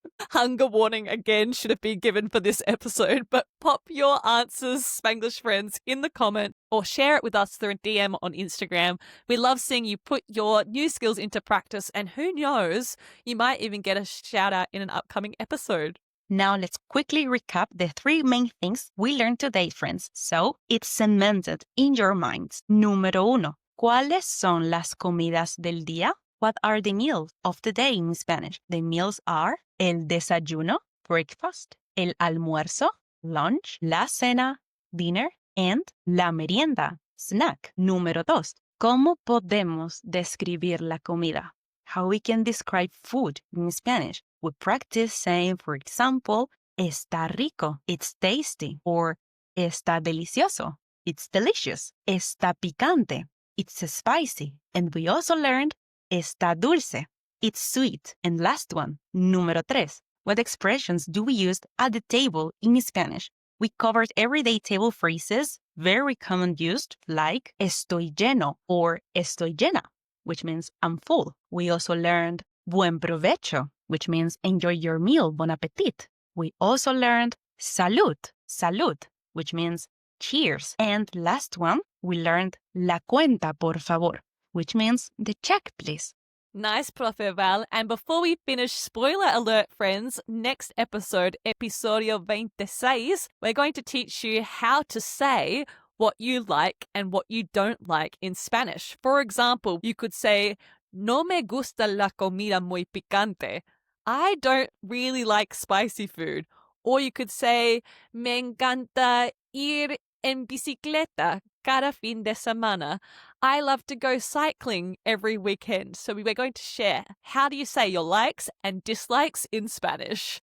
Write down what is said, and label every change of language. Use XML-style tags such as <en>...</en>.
<en>Hunger warning again should have been given for this episode, but pop your answers, Spanglish friends, in the comment or share it with us through a DM on Instagram. We love seeing you put your new skills into practice, and who knows, you might even get a shout out in an upcoming episode. Now let's quickly recap the 3 main things we learned today, friends, so it's cemented in your minds.</en> <es>Número 1. ¿Cuáles son las comidas del día?</es> <en>What are the meals of the day in Spanish? The meals are el desayuno, breakfast, el almuerzo, lunch, la cena, dinner, and la merienda, snack.</en> <es>Número 2. ¿Cómo podemos describir la comida?</es> <en>How we can describe food in Spanish. We practice saying, for example,</en> <es>está rico,</es> <en>it's tasty, or</en> <es>está delicioso,</es> <en>it's delicious,</en> <es>está picante,</es> <en>it's spicy. And we also learned</en> <es>está dulce,</es> <en>it's sweet. And last one,</en> <es>número 3.</es> <en>What expressions do we use at the table in Spanish? We covered everyday table phrases, very common used, like</en> <es>estoy lleno</es> <en>or</en> <es>estoy llena,</es> <en>which means I'm full. We also learned</en> <es>buen provecho,</es> <en>which means enjoy your meal, bon appetit. We also learned salud, salud, which means cheers. And last one, we learned</en> <es>la cuenta, por favor,</es> <en>which means the check, please. Nice, Profe Val. And before we finish, spoiler alert, friends, next episode,</en> <es>episodio 26,</es> <en>we're going to teach you how to say what you like and what you don't like in Spanish. For example, you could say,</en> <es>no me gusta la comida muy picante.</es> <en>I don't really like spicy food. Or you could say,</en> <es>me encanta ir en bicicleta cada fin de semana.</es> <en>I love to go cycling every weekend. So we're going to share how do you say your likes and dislikes in Spanish.</en>